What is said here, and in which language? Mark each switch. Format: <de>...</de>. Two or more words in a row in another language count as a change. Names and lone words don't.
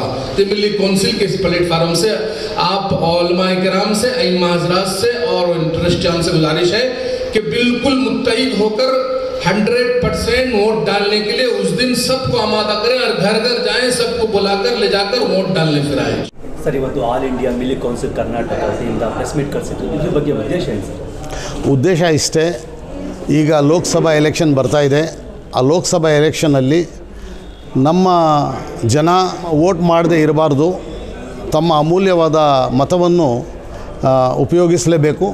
<ur>تو ملی کونسل کے اس پلیٹ فارم سے آپ علمائے کرام سے، ائمہ حضرات سے اور ٹرسٹیان سے گزارش ہے کہ بالکل متحد ہو کر 100% ووٹ ڈالنے کے لیے اس دن سب کو آمادہ کریں اور گھر گھر جائیں، سب کو بلا کر لے جا کر ووٹ ڈالنے پھر آئے. सर,</ur> <kn>ಇವತ್ತು ಆಲ್ ಇಂಡಿಯಾ ಮಿಲಿ ಕೌನ್ಸಿಲ್ ಕರ್ನಾಟಕ ವತಿಯಿಂದ</kn> <en>press meet</en> <kn>ಕರೆಸಿದ್ದು, ಇದ್ರ ಬಗ್ಗೆ ಉದ್ದೇಶ ಏನು ಸರ್? ಉದ್ದೇಶ ಇಷ್ಟೇ, ಈಗ ಲೋಕಸಭಾ ಎಲೆಕ್ಷನ್ ಬರ್ತಾ ಇದೆ. ಆ ಲೋಕಸಭಾ ಎಲೆಕ್ಷನಲ್ಲಿ ನಮ್ಮ ಜನ ವೋಟ್ ಮಾಡದೇ ಇರಬಾರ್ದು, ತಮ್ಮ ಅಮೂಲ್ಯವಾದ ಮತವನ್ನು ಉಪಯೋಗಿಸಲೇಬೇಕು.</kn>